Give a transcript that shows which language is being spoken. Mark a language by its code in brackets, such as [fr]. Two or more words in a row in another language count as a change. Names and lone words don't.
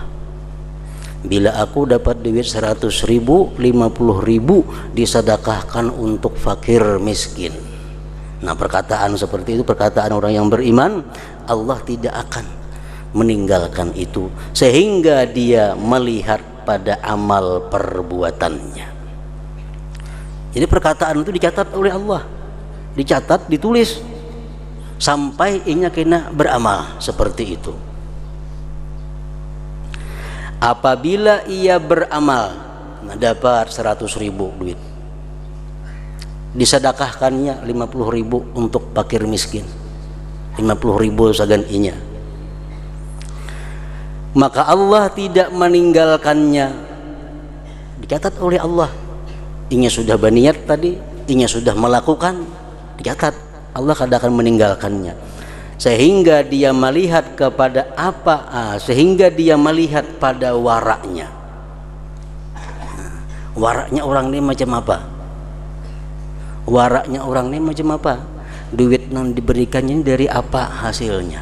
[id] Bila aku dapat duit 100.000, 50.000 disedekahkan untuk fakir miskin. Nah perkataan seperti itu perkataan orang yang beriman. Allah tidak akan meninggalkan itu sehingga dia melihat pada amal perbuatannya. Jadi perkataan itu dicatat oleh Allah, dicatat, ditulis sampai inya kena beramal seperti itu. Apabila ia beramal, nah dapat 100.000 duit, disedekahkannya 50.000 untuk fakir miskin, 50.000 [bjn] sagan inya, [id] maka Allah tidak meninggalkannya. Dicatat oleh Allah, inya sudah berniat tadi, inya sudah melakukan, dicatat. Allah kadang akan meninggalkannya. sehingga dia melihat kepada sehingga dia melihat pada waraknya. Waraknya orang ini macam apa? Waraknya orang ini macam apa? Duit yang diberikannya dari apa hasilnya?